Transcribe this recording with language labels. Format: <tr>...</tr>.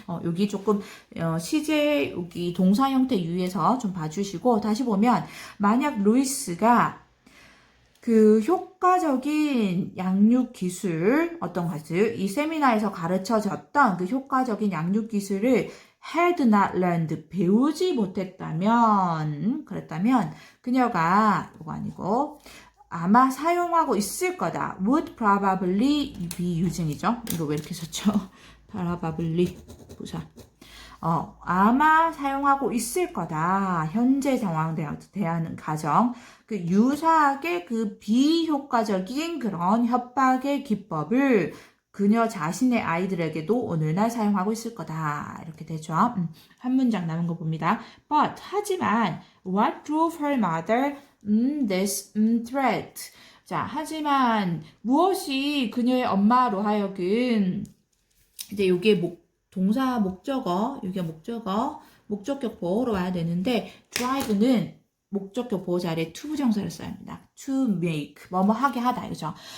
<ko>여기 조금 시제 여기 동사 형태 유의해서 좀 봐주시고 다시 보면 만약 루이스가 그 효과적인 양육 기술, 어떤 것을 이 세미나에서 가르쳐졌던 그 효과적인 양육 기술을</ko> <en>had not learned,</en> <ko>배우지 못했다면, 그랬다면 그녀가 이거 아니고 아마 사용하고 있을 거다.</ko> <en>would probably be using이죠.</en> <ko>이거 왜 이렇게 썼죠? probably 부사. 아마 사용하고 있을 거다. 현재 상황 대하는 가정. 그 유사하게 그 비효과적인 그런 협박의 기법을 그녀 자신의 아이들에게도 오늘날 사용하고 있을 거다. 이렇게 되죠. 한 문장 남은 거 봅니다.</ko> <en>But,</en> <ko>하지만,</ko> <en>what drove her mother this threat?</en> <ko>자, 하지만 무엇이 그녀의 엄마로 하여금 이제 요게 동사 목적어, 이게 목적격 보호로 와야 되는데 drive는 목적격 보호 자리에 to 부정사를 써야 합니다. to make, 뭐뭐 하게 하다, 이거죠.</ko>